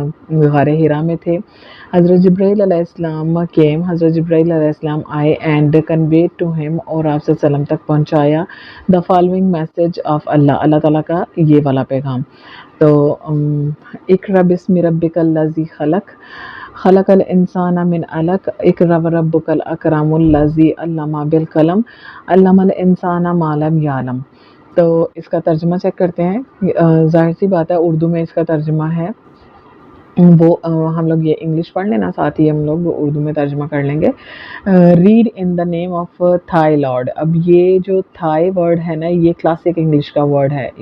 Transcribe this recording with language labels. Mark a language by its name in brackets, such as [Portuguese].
[Urdu] غار ہرا میں تھے، حضرت جبرائیل علیہ السلام کیم، حضرت جبرائیل علیہ السلام آئے، [English] and conveyed to ہم، [Urdu] اور آپ صلی اللہ علیہ وسلم تک پہنچایا، [English] the following message of اللہ، [Urdu] اللہ تعالیٰ کا یہ والا پیغام۔ تو [Arabic] اقرأ بسم ربک الذی خلق، خلق الانسان من علق، اقرأ وربک الاکرم الذی علم بالقلم، علم الانسان ما لم یعلم۔ [Urdu] تو اس کا ترجمہ چیک کرتے ہیں، ظاہر سی بات ہے اردو میں اس کا ترجمہ ہے وہ ہم لوگ یہ انگلش پڑھ لینا، ساتھ ہی ہم لوگ اردو میں ترجمہ کر لیں گے. [English] Read in the name of thy lord. [Urdu] اب یہ جو تھائی ورڈ ہے نا، یہ کلاسک انگلش کا ورڈ ہے.